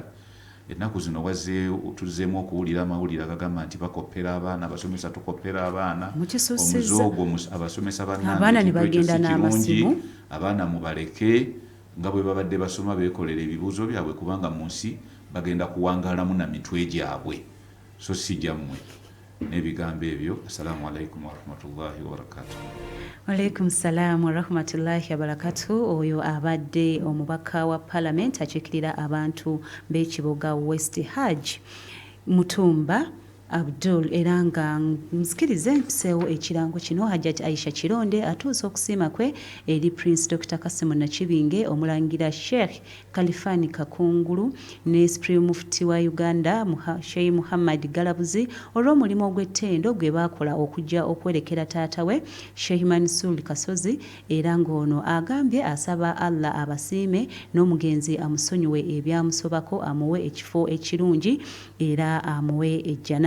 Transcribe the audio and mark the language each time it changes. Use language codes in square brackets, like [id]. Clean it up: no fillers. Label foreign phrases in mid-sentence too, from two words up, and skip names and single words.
[lg] Ennaku zino tuzzeemu okuwulira amawulire agagamba nti bakopera abaana, abasomesa tukopera abaana, omuzoogo abasomesa abaana ne bagenda n'amasimu. Abaana mubaleke nga bwe babadde basoma beekolera ebibuuzo byabwe, kubanga mu nsi bagenda kuwangaalamu na mitwe gyabwe, so si gyammwe. N'ebigambo ebyo, [ar] السلام عليكم ورحمة الله وبركاته. وعليكم السلام ورحمة الله وبركاته. [lg] Oyo abadde omubaka wa Parliament akiikirira abantu b'ekibuga West Hajj Mutumba Abdul era nga msikirize mpiseewo ekirango kino Hajjati Aisha Kironde atuusa okusiima kwe eri Prince Dr. Kasimu Nakibinge omulangira Sheikh Kalifani Kakungulu ne [en] Supreme Mufti [lg] wa Uganda Sheikh Muhammad Galabuzi olw'omulimu ogw'ettendo gwe baakola okujja okwerekera taata we Sheikh Mansur Kasozi era ng'ono agambye asaba Allah abasiime n'omugenzi amusonyiwe ebyamusobako amuwe ekifo ekirungi era amuwe ejjana.